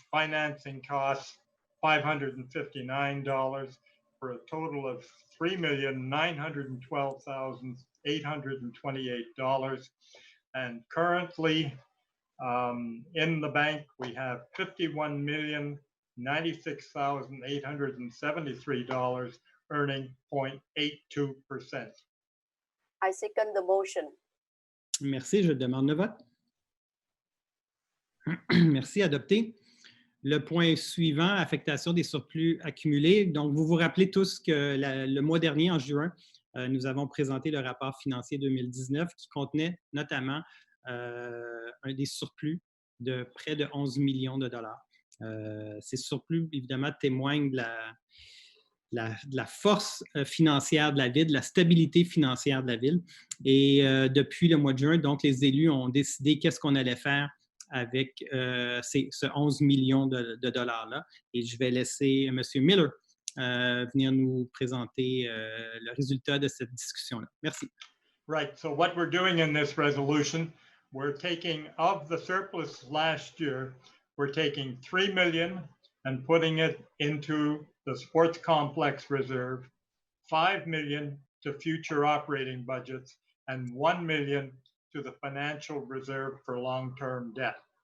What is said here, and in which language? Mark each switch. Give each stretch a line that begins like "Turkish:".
English: Financing costs, $559, for a total of $3,912,828. And currently, in the bank, we have $51,096,873, earning 0.82%. I second the motion.
French: Merci, je demande le vote. Merci, adopté. Le point suivant, affectation des surplus accumulés. Donc, vous vous rappelez tous que le mois dernier, en juin, nous avons présenté le rapport financier 2019 qui contenait notamment un des surplus de près de 11 millions de dollars. Ces surplus, évidemment, témoignent de la force financière de la ville, de la stabilité financière de la ville. Et depuis le mois de juin, donc, les élus ont décidé qu'est-ce qu'on allait faire avec ce 11 millions de dollars-là. Et je vais laisser M. Miller venir nous présenter le résultat de cette discussion-là. Merci.
English: Right. So what we're doing in this resolution, we're taking of the surplus last year, we're taking 3 million and putting it into the sports complex reserve, 5 million to future operating budgets, and 1 million to the financial reserve for long-term debt.